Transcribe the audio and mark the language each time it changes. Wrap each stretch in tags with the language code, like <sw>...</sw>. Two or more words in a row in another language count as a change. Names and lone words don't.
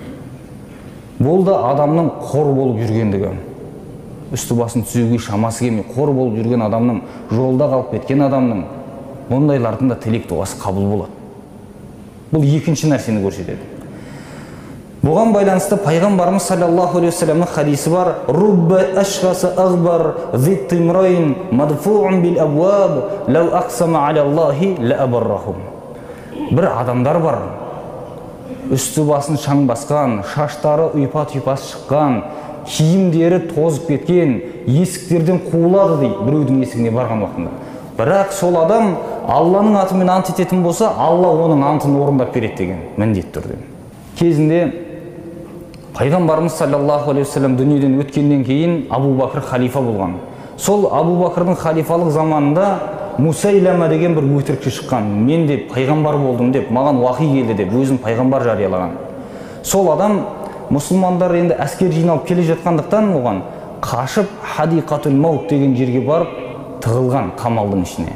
<kk>Бұл да адамның қор болып жүргендігі. Үсті басын түзеуге шамасы келмей, қор болып жүрген адамның, жолда қалып кеткен адамның, мұндайлардың да тілек дұғасы қабыл болады. Бұл екінші нәрсені көрсетеді. Бұған байланысты пайғамбарымыз</kk> <ar>صلى الله عليه وسلم</ar> <kk>хадисі бар:</kk> <ar>رب أشعث أغبر ذي طمرين مدفوع بالأبواب لو أقسم على الله لأبرهم.</ar> <kk>Бір адамдар бар, үсті басын шаң басқан, шаштары ұйпа-түйпасы шыққан, киімдері тозып кеткен, есіктерден қуылады дейді біреудің есігіне барған уақытында. Бірақ сол адам Алланың атымен ант ететін болса, Алла оның антын орындап береді деген міндетті түрде. Кезінде пайғамбарымыз</kk> <ar>صلى الله عليه وسلم</ar> <kk>дүниеден өткеннен кейін Абу Бакр халифа болған. Сол Абу Бакрдың халифалық заманында Мусайлама деген бір өтірікші шыққан. Мен де пайғамбар болдым деп, маған уахи келді деп, өзін пайғамбар жариялаған. Сол адам мұсылмандар енді әскер жиналып келе жатқандықтан оған қашып Хадиқатул Маут деген жерге барып тығылған қамалдың ішіне.</kk>